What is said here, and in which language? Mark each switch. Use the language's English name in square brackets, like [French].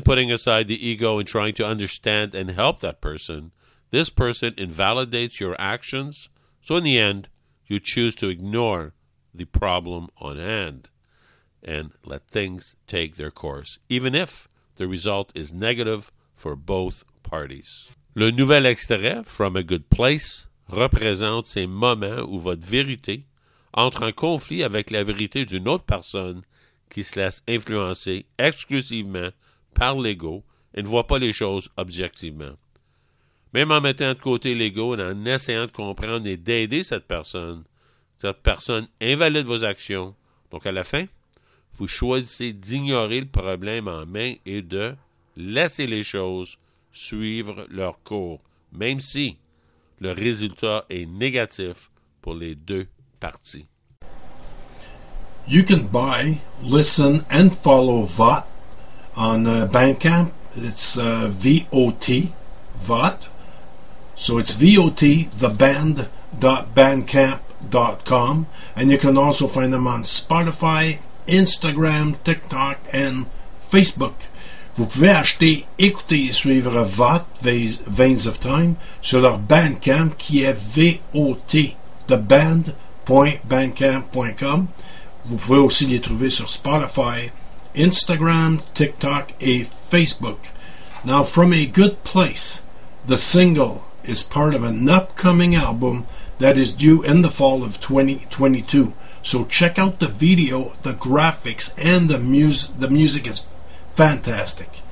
[English] putting aside the ego and trying to understand and help that person, this person invalidates your actions. So in the end, you choose to ignore the problem on hand and let things take their course, even if the result is negative for both parties. [French] Le nouvel extrait from A Good Place représente ces moments où votre vérité entre en conflit avec la vérité d'une autre personne qui se laisse influencer exclusivement par l'ego et ne voit pas les choses objectivement. Même en mettant de côté l'ego et en essayant de comprendre et d'aider cette personne invalide vos actions. Donc à la fin, vous choisissez d'ignorer le problème en main et de laisser les choses suivre leur cours, même si le résultat est négatif pour les deux parties. [English] You can buy, listen and follow VOT on Bandcamp. It's V-O-T, VOT. So it's V-O-T, theband.bandcamp.com. And you can also find them on Spotify, Instagram, TikTok and Facebook. [French] Vous pouvez acheter, écouter et suivre VOT, Veins of Time, sur leur Bandcamp qui est V-O-T, theband.bandcamp.com. Vous pouvez aussi les trouver sur Spotify, Instagram, TikTok et Facebook. [English] Now, From A Good Place, the single is part of an upcoming album that is due in the fall of 2022. So check out the video, the graphics, and the music is fantastic.